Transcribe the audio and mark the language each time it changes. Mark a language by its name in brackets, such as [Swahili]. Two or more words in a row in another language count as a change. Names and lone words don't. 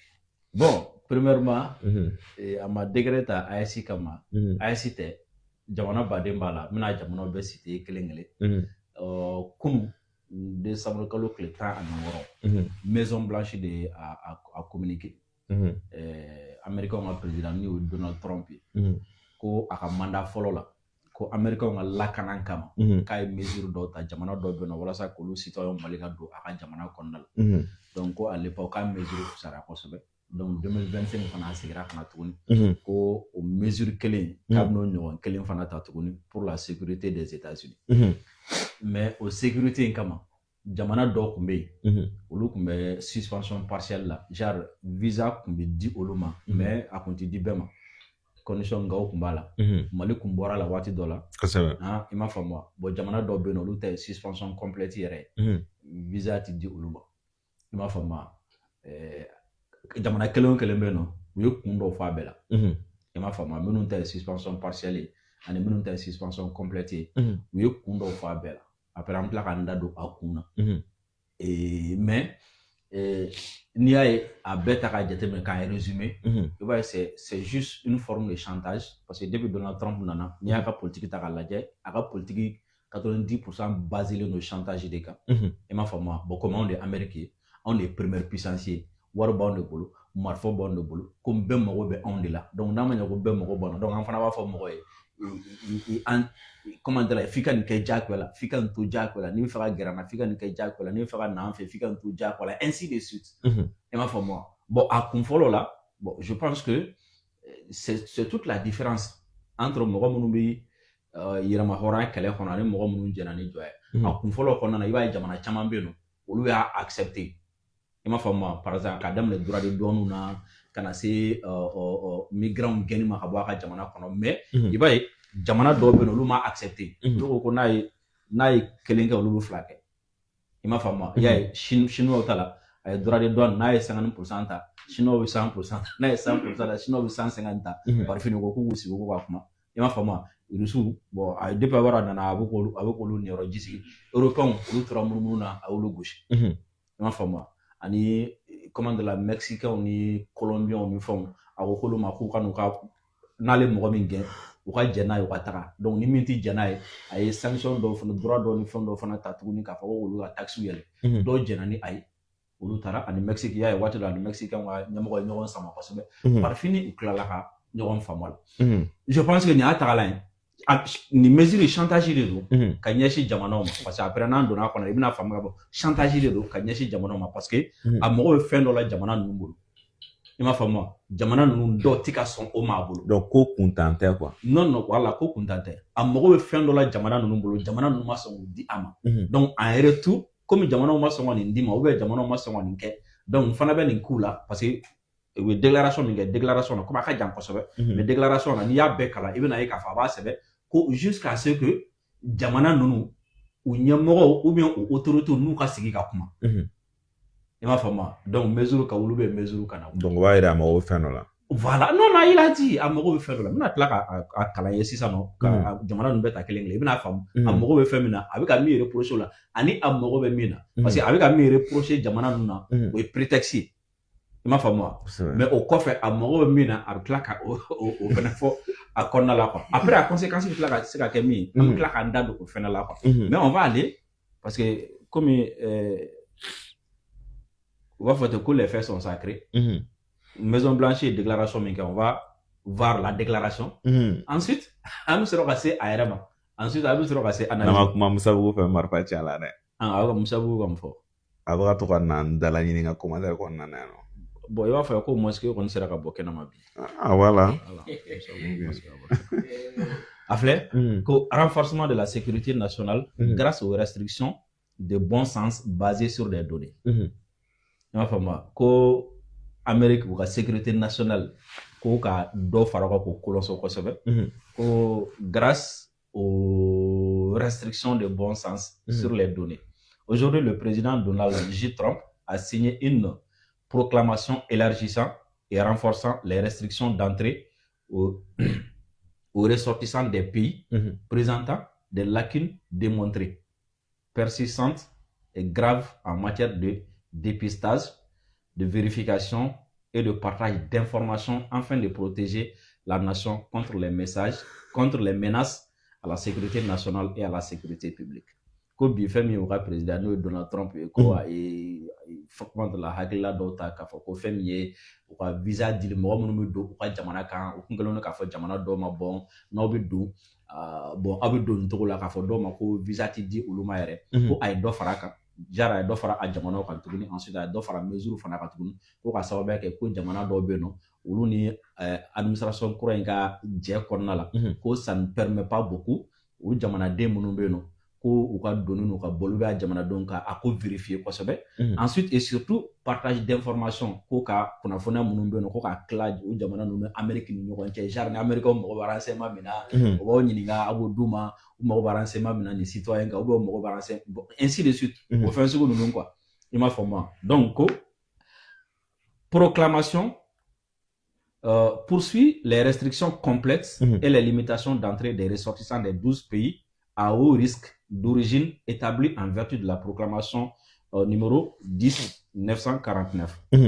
[French] Bon premièrement [Bambara] a ma décret ta AES kama AES tɛ jamana baden b'a la n bɛna jamanaw bɛɛ citer kelen kelen kunun décembre kalo tile 16 Maison Blanche de a communiqué Américain ka président ni o Donald Trump ko a ka mandat fɔlɔ la ko Américain ka lakanan kama k'a ye mesure dɔw ta jamana dɔw bɛ yen nɔ walasa k'olu citoyen Mali ka don a ka jamana kɔnɔna la donc ko à l'époque k'a mesure fisara kosɛbɛ donc 2025 fana a segira kana tuguni ko o mesure kelen k'a bɛn'o ɲɔgɔn kelen fana ta tuguni [French] pour la sécurité des États-Unis [Bambara] mais o sécurité in kama jamana dɔw tun bɛ yen olu tun bɛ [French] suspension partielle [Bambara] la genre visa tun bɛ di olu ma mais a tun tɛ di bɛɛ ma condition ngaw tun b'a la Mali tun bɔra la waati dɔ la i m'a faamu wa bon jamana dɔw bɛ yen olu ta ye [French] suspension complète [Bambara] yɛrɛ ye visa tɛ di olu ma i m'a faamu wa jamana kelen o kelen bɛ yen nɔ u ye kun dɔw fɔ a bɛɛ la i m'a faamu wa minnu ta ye [French] suspension partielle [Bambara] ye ani minnu ta ye [French] suspension complète [Bambara] ye u ye kun dɔw fɔ a bɛɛ la après an tila k'an da don a kun na mais n'i y'a ye a bɛɛ ta k'a jateminɛ k'a résumé i b'a ye [French] c'est juste une forme de chantage parce que depuis Donald Trump [Bambara] nana n'i y'a ka politique ta k'a lajɛ a ka politique 90% [French] basé le chantage de [Bambara] kan i m'a faamu wa [French] bon comme [Bambara] anw de ye Amérique ye anw de ye [French] première puissance [Bambara] ye wari b'anw de bolo marifa b'anw de bolo ko bɛɛ mago bɛ anw de la donc n'a ma ɲɛ ko bɛɛ mago b'anw na donc an fana b'a fɔ mɔgɔ ye [French] comment dire [Bambara] f'i ka nin kɛ diyagoya la f'i ka nin to diyagoya la n'i bɛ fɛ ka gɛrɛ an na f'i ka nin kɛ diyagoya la n'i bɛ fɛ ka na an fɛ f'i ka nin to diyagoya la [French] ainsi de suite [Bambara] i m'a faamu wa bon a kun fɔlɔ la [French] bon je pense que c'est toute la différence entre [Bambara] mɔgɔ minnu bɛ yɛrɛma hɔrɔnya kɛlɛ kɔnɔ ani mɔgɔ minnu jɛnna ni jɔ ye a kun fɔlɔ kɔnɔna na i b'a ye jamana caman bɛ yen nɔ olu y'a accepté i m'a faamu wa [French] par exemple [Bambara] k'a daminɛ [French] droit de douane [Bambara] na ka na se migrants gɛnni ma ka bɔ a ka jamana kɔnɔ mais i b'a ye jamana dɔw bɛ yen olu m'a accepté olu ko n'a ye kelen kɛ olu bɛ fila kɛ i m'a faamu wa i y'a ye chinois ta la a ye [French] droit de douane [Bambara] n'a ye 50% ta chinois bɛ 100% ta n'a ye 100% ta chinois bɛ 150 ta bari fini ko k'u sigi ko ka kuma i m'a faamu wa rusu bon a ye depuis a bɔra nana a bɛ k'olu niyɔrɔ ji sigi européens olu tora munumunu na a y'olu gosi i m'a faamu wa ani [French] comment de la [Bambara] mexicains ni colombiens ni fɛnw a ko k'olu ma k'u ka n'u ka n'ale mɔgɔ min gɛn u ka jɛn n'a ye u ka taga donc ni min tɛ jɛn n'a ye a ye sanction dɔw fana droit dɔw ni fɛn dɔw fana ta tuguni k'a fɔ ko olu ka taxe yɛlɛ dɔw jɛnna ni a ye olu taara ani Mexique y'a ye waati dɔ ani Mexicains ka ɲɛmɔgɔ ye ɲɔgɔn sama kosɛbɛ par fini u tilala ka ɲɔgɔn faamu a la [French] je pense que [Bambara] nin y'a tagala ye ni mesure [French] chantage de [Bambara] don ka ɲɛsin jamanaw ma [French] parce que après [Bambara] n'an donna a kɔnɔ i bɛna faamu ka bɔ [French] chantage de [Bambara] don ka ɲɛsin jamanaw ma [French] parce que [Bambara] a mago bɛ fɛn dɔ la jamana ninnu bolo i m'a faamu wa jamana ninnu dɔw tɛ ka sɔn o ma a bolo donc ko kuntan tɛ quoi [French] non voilà [Bambara] ko kuntan tɛ a mago bɛ fɛn dɔ la jamana ninnu bolo jamana ninnu ma sɔn k'o di a ma [French] donc en retour [Bambara] komi jamanaw ma sɔn ka nin di ma jamanaw ma sɔn ka nin kɛ donc fana bɛ nin k'u la [French] parce que [Bambara] u ye déclaration min kɛ déclaration na komi a ka jan kosɛbɛ mais déclaration na n'i y'a bɛɛ kalan i bɛna ye k'a fɔ a b'a sɛbɛn ko [French] jusqu'à ce que [Bambara] jamana ninnu u ɲɛmɔgɔw [French] ou bien [Bambara] u autorités n'u ka sigi ka kuma i m'a faamu wa donc mesure ka wulu bɛ mesure ka na donc o b'a yira a mago bɛ fɛn dɔ la [French] voilà non il a dit [Bambara] a mago bɛ fɛn dɔ la n bɛna tila ka kalan ye sisan nɔ ka jamana ninnu bɛɛ ta kelen kelen i bɛna faamu a mago bɛ fɛn min na a bɛ ka min reprocher o la ani a mago bɛ min na [French] parce que [Bambara] a bɛ ka min reprocher jamana ninnu na o ye prétexte ye i m'a faamu wa mais o kɔfɛ a mago bɛ min na a bɛ tila ka o fɛnɛ fɔ a kɔnɔna la quoi après a conséquence bɛ tila ka se ka kɛ min ye an bɛ tila k'an da don o fɛnɛ la quoi [French] mais on va aller parce que comme on va faire que les faits sont sacrés Maison Blanche et déclaration min [Bambara] kɛ [French] on va voir la déclaration ensuite [Bambara] an bɛ sɔrɔ ka se a yɛrɛ ma ensuite a bɛ sɔrɔ ka se analyse n'an ma kuma Musabugu fɛ marifa ci a la dɛ a bɛ ka Musabugu ka mun fɔ a bɛ ka to ka na n dala ɲini ka commentaire kɔnɔna na yan nɔ bon i b'a fɔ ko mosquée kɔni sera ka bɔ kɛnɛma bi voilà a filɛ ko [French] renforcement de la sécurité nationale grâce aux restrictions de bon sens basées sur des données [Bambara] i m'a faamu ko Amérique u ka [French] sécurité nationale [Bambara] ko ka dɔ fara o kan k'o kɔlɔsɔ kosɛbɛ ko [French] grâce aux restrictions de bon sens sur les données. Aujourd'hui, le président Donald J. Trump a signé une proclamation élargissant et renforçant les restrictions d'entrée aux ressortissants des pays présentant des lacunes démontrées, persistantes et graves en matière de dépistage, de vérification et de partage d'informations afin de protéger la nation contre les menaces à la sécurité nationale et à la sécurité publique. [Bambara] ko bi fɛn min ye u ka président n'o ye Donald Trump ye ko a ye kuma dɔ la hakilila dɔw ta k'a fɔ ko fɛn min ye u ka visa dili mɔgɔ minnu bɛ don u ka jamana kan u kun kɛlen don k'a fɔ jamana dɔw ma bɔn n'aw bɛ don bon aw bɛ don nin cogo la k'a fɔ dɔw ma ko visa ti di olu ma yɛrɛ ko a ye dɔ fara a kan jara a ye dɔ fara a jamanaw kan tuguni ensuite a ye dɔ fara mesure fana kan tuguni ko ka sababuya kɛ ko jamana dɔw bɛ yen nɔ olu ni administration kura in ka jɛ kɔnɔna la ko [French] ça ne permet pas beaucoup [Bambara] o jamanaden minnu bɛ yen nɔ ko u ka donni n'u ka bolo bɛ a jamanadenw ka a ko vérifier kosɛbɛ ensuite [French] et surtout partage d'information [Bambara] ko ka kunnafoniya minnu bɛ yen nɔ ko ka tila o jamana ninnu ni Amérique ni ɲɔgɔn cɛ genre ni Américain mago bɛ renseignement min na u b'aw ɲininka a b'o d'u ma u mago bɛ renseignement min na nin citoyen kan ou bien u mago bɛ renseignement bon [French] ainsi de suite [Bambara] o fɛn sugu ninnu quoi i m'a faamu donc ko [French] proclamation poursuit les restrictions complètes et les limitations d'entrée des ressortissants des 12 pays à haut risque d'origine établie en vertu de la proclamation numéro 10/949.